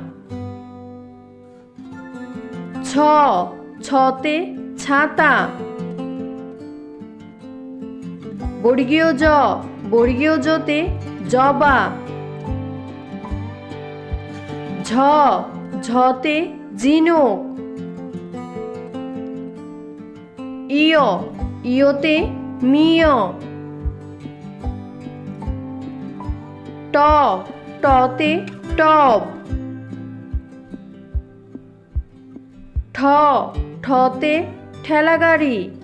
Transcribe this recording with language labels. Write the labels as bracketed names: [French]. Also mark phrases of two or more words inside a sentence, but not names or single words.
[Bangla] ছ ছতে ছাতা। বর্গীয় জ বর্গীয় জতে জবা। ঝ ঝতে ঝিনুক। ইয় ইয়তে মিয়। ট টতে টব। ঠ ঠতে ঠেলাগাড়ি।